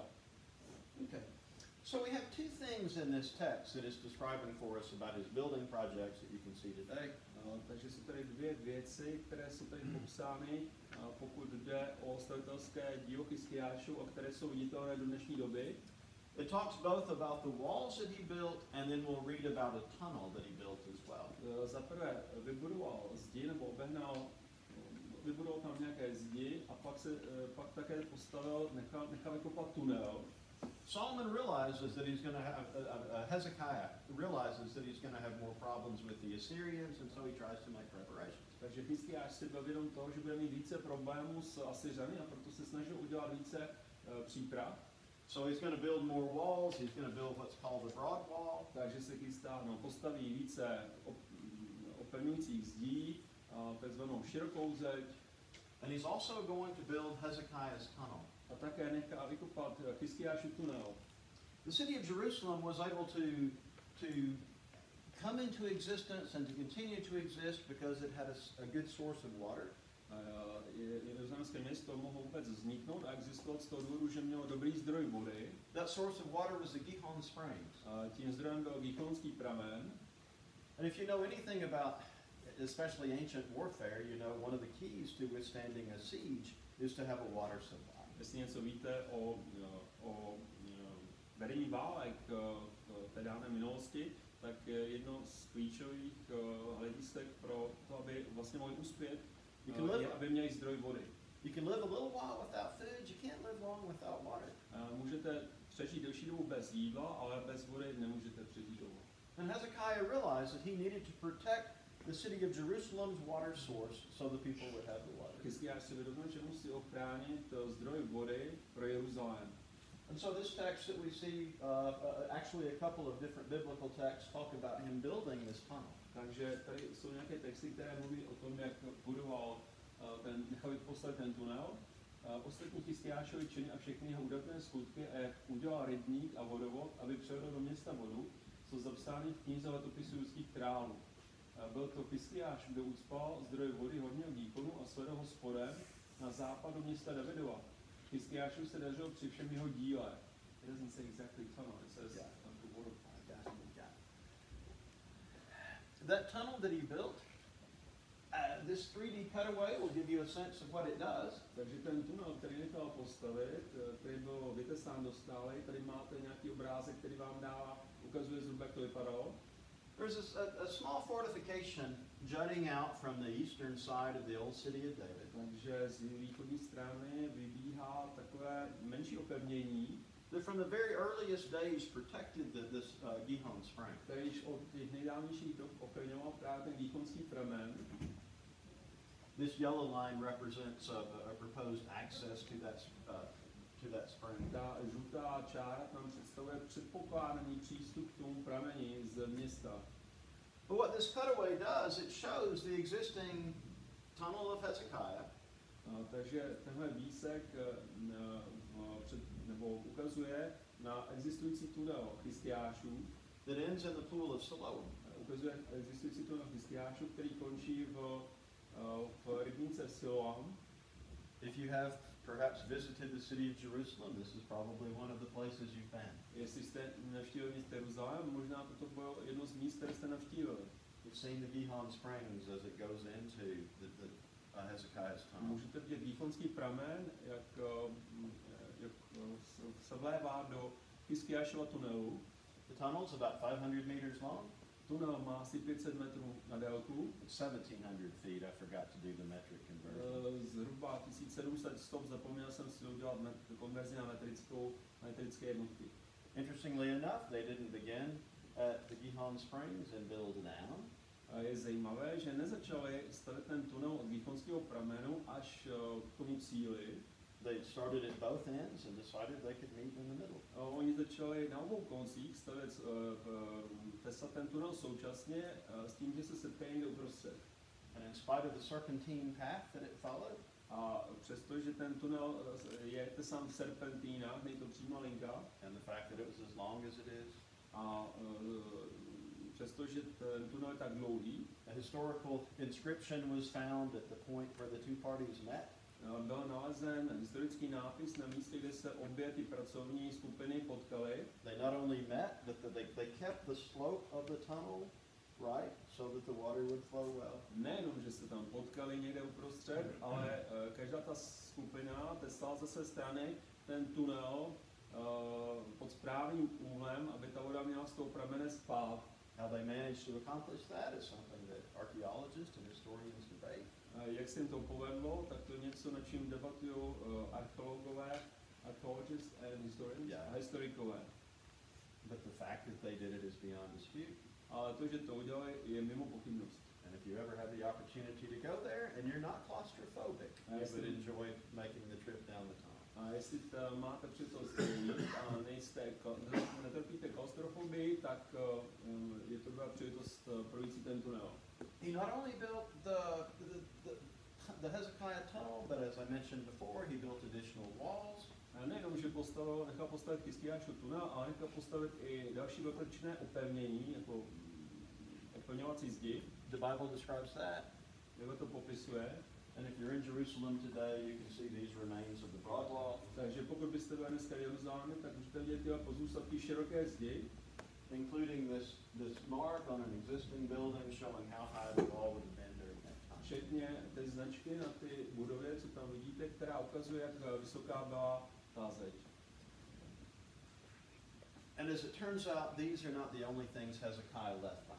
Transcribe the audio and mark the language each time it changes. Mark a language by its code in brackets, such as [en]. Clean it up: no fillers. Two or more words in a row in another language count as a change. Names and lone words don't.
[en] Okay. So we have two things in this text that is describing for us about his building projects that you can see today. [cs] Takže jsou tady dvě věci, které jsou tady popsány, pokud jde o stavitelské dílo Chyskiášů, a které jsou viditelné do dnešní doby. [en] It talks both about the walls that he built, and then we'll read about a tunnel that he built as well. [cs] Za prvé vybudoval zdi, nebo vybudoval tam nějaké zdi, a pak také postavil, nechal vykopat tunel. [en] Solomon realizes that he's going to have, Hezekiah realizes that he's going to have more problems with the Assyrians, and so he tries to make preparations. [cs] Takže Chyskiáš si byl vědom toho, že bude mít více problémů s Asyřany, a proto se snažil udělat více příprav. [en] So he's going to build more walls. He's going to build what's called the broad wall. [cs] Takže se chystá, postaví více opevňujících zdí, takzvanou širokou zeď. [en] And he's also going to build Hezekiah's tunnel. [cs] A také nechá vykopat Chyskiášův tunel. [en] The city of Jerusalem was able to come into existence and to continue to exist because it had a good source of water. [cs] Jeruzalémské město mohlo vůbec vzniknout a existovat z toho důvodu, že mělo dobrý zdroj vody. [en] That source of water was the Gihon Springs. [cs] Tím zdrojem byl Gihonský pramen. [en] And if you know anything about especially ancient warfare, you know one of the keys to withstanding a siege is to have a water supply. [cs] Jestli něco víte o vedení válek v té dávné minulosti, tak jedno z klíčových hledisek pro to, aby vlastně mohli uspět, je, aby měli zdroj vody. [en] You can live a little while without food, you can't live long without water. [cs] Můžete přežít delší dobu bez jídla, ale bez vody nemůžete přežít dlouho. [en] And Hezekiah realized that he needed to protect the city of Jerusalem's water source so the people would have the water. [cs] Chyskiáš si vědomil, že musí ochránit zdroj vody pro Jeruzalém. [en] And so this text that we see, actually a couple of different biblical texts talk about him building this tunnel. [cs] Takže tady jsou nějaké texty, které mluví o tom, jak budoval nechal postavit ten tunel. Ostatní Chyskiášovi činy a všechny jeho údatné skutky, a jak udělal rybník a vodovod, aby převedl do města vodu, jsou zapsány v knize letopisů judských králů. Byl to Chyskiáš, kdo ucpal zdroj vody horního Gihonu a svedl ho spodem na západ do města Davidova. Chyskiášovi se dařilo při všem jeho díle. [en] It doesn't say exactly tunnel, it says the water. That tunnel that he built, this 3D cutaway will give you a sense of what it does. [cs] Takže ten tunel, který nechal postavit, který byl vytesán do skály, tady máte nějaký obrázek, který vám ukazuje zhruba, jak to vypadalo. [en] There's a small fortification jutting out from the eastern side of the old city of David. [cs] Takže z východní strany vybíhá takové menší opevnění, [en] that from the very earliest days protected this Gihon spring. [cs] Který již od těch nejdávnějších dob opevňoval právě ten Gihonský pramen. [en] This yellow line represents a proposed access to that spring. [cs] Ta žlutá čára tam představuje předpokládaný přístup k tomu prameni z města. [en] But what this cutaway does, it shows the existing tunnel of Hezekiah. [cs] Takže tenhle výsek ukazuje na existující tunel Chyskiášů. [en] That ends in the pool of Siloam. [cs] Ukazuje existující tunel Chyskiášů, který končí v rybníce Siloam. [en] If you have perhaps visited the city of Jerusalem, this is probably one of the places you've been. [cs] Jestli jste navštívili město Jeruzalém, možná toto bylo jedno z míst, které jste navštívili. [en] You've seen the Gihon Springs as it goes into the Hezekiah's tunnel. [cs] Můžete vidět Gihonský pramen, jak se vlévá do Hiskiášova tunelu. [en] The tunnel's about 500 meters long. [cs] Tunel má asi 500 metrů na délku. [en] It's 1,700 feet. I forgot to do the metric conversion. [cs] Zhruba 1700 stop, zapomněl jsem si udělat konverzi na metrické jednotky. [en] Interestingly enough, they didn't begin at the Gihon Springs and build down. [cs] Je zajímavé, že nezačali stavět ten tunel od Gihonského pramenu až k tomu cíli. [en] They started at both ends and decided they could meet in the middle. [cs] Oni začali na obou koncích stavět tesat ten tunel současně s tím, že se setkají někde uprostřed. [en] And in spite of the serpentine path that it followed, [cs] a přestože ten tunel je tesán v serpentínách, není to přímá linka, [en] and the fact that it was as long as it is, [cs] a přestože ten tunel je tak dlouhý, [en] a historical inscription was found at the point where the two parties met. [cs] Byl nalezen historický nápis na místě, kde se obě ty pracovní skupiny potkaly. [en] They not only met, but they kept the slope of the tunnel right, so that the water would flow well. [cs] Nejenom, že se tam potkali někde uprostřed, ale každá ta skupina tesla ze své strany ten tunel pod správným úhlem, aby ta voda měla z toho pramene spát. [en] How they managed to accomplish that is something that archaeologists and historians debate. [cs] Jak se jim to povedlo, tak to je něco, na čím debatují archeologové, [en] archaeologists and historians, [cs] a historikové. [en] But the fact that they did it is beyond dispute. [cs] Ale to, že to udělali, je mimo pochybnost. [en] And if you ever have the opportunity to go there and you're not claustrophobic, you would enjoy making the trip down the tunnel. [cs] A jestli máte příležitost jít a netrpíte klaustrofobii, tak je to dobrá příležitost projít si ten tunel. [en] He not only built the Hezekiah tunnel, but as I mentioned before, he built additional walls. [cs] A nejenom, že nechal postavit Hiskiášův tunel, ale nechal postavit i další dodatečné opevnění, jako opevňovací zdi. [en] The Bible describes that. [cs] Bible to popisuje. [en] And if you're in Jerusalem today, you can see these remains of the broad wall. [cs] Takže pokud byste byli dneska v Jeruzalémě, tak můžete vidět tyhle pozůstatky široké zdi, [en] including this mark on an existing building showing how high the wall would have been during that time. [cs] Včetně té značky na ty budovy, co tam vidíte, která ukazuje, jak vysoká byla ta zeď. [en] And as it turns out, these are not the only things Hezekiah left behind.